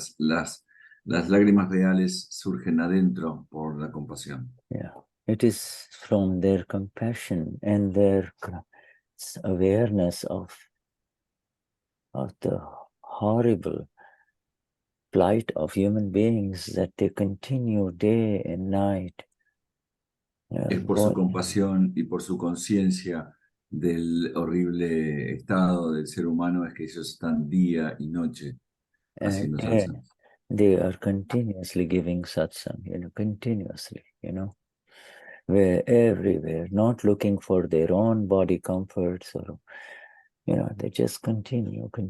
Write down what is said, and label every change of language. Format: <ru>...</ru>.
<es>Las lágrimas reales surgen adentro por la compasión.</es> <en>Yeah, it is from their compassion and their awareness of the horrible plight of human beings that they continue day and night.</en> <es>Es por su compasión y por su conciencia del horrible estado del ser humano es que ellos están día y noche haciendo satsang.</es> <en>They are continuously giving satsang, continuously, where everywhere, not looking for their own body comforts or, they just continue.</en>